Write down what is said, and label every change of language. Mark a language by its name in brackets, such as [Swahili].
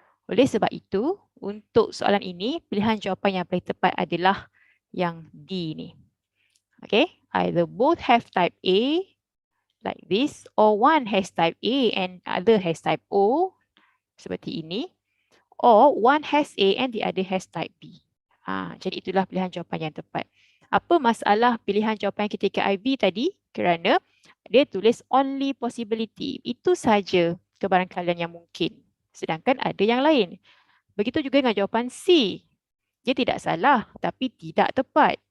[Malay] Oleh sebab itu, untuk soalan ini, pilihan jawapan yang paling tepat adalah yang D ni. [English] Okay, either both have type A like this or one has type A and other has type O [Malay] seperti ini. [English] Or one has A and the other has type B. [Malay] Jadi itulah pilihan jawapan yang tepat. Apa masalah pilihan jawapan ketika IB tadi? Kerana dia tulis [English] only possibility. [Malay] Itu saja kebarangkalian yang mungkin. Sedangkan ada yang lain. Begitu juga dengan jawapan C. Dia tidak salah tapi tidak tepat.